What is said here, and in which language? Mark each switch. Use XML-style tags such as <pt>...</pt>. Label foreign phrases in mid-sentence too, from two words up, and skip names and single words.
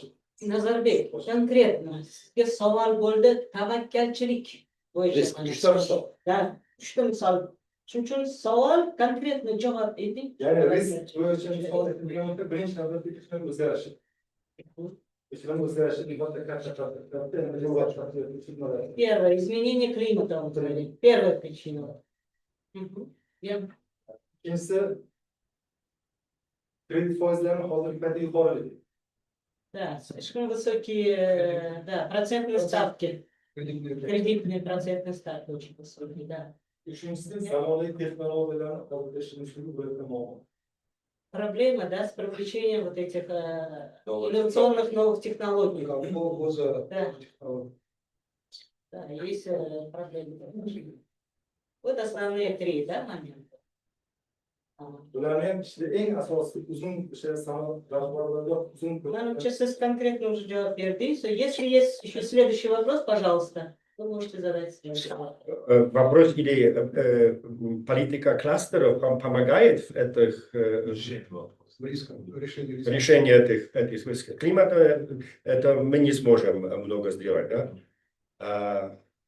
<uz>Nazarbek, конкретно sizga savol bo'ldi, tavakkalchilik bo'yicha. Uchta misol. Shuning uchun savol konkretno javob eding. Ya'ni risk bo'yicha misol kelganda birinchi navbatda iqlim o'zgarishi. Iqlim o'zgarishi</uz> <ru>Первое, изменение климата. Первая причина.</ru> <uz>Ikkinchisi kredit foizlarini hozirgi paytda yuqori.</uz> <ru>Да, слишком высокие, да, процентные ставки. Кредитные процентные ставки очень высокие, да.</ru> <uz>Uchinchisi zamonaviy texnologiyalarni qo'lga kiritish bo'yicha muammo.</uz> <ru>Проблема, да, с привлечением вот этих инновационных новых технологий. Да. Да, есть проблемы. Вот основные три, да, момента.</ru> <uz>Ularni ham eng asosiy uzun Manimcha, siz</uz> <ru>конкретно уже</ru> <uz>javob berdingiz.</uz> <ru>Если есть еще следующий вопрос, пожалуйста, вы можете задать. Вопрос или политика кластеров помогает в этих решении этих рисков климата, это мы не сможем много сделать, да?</ru>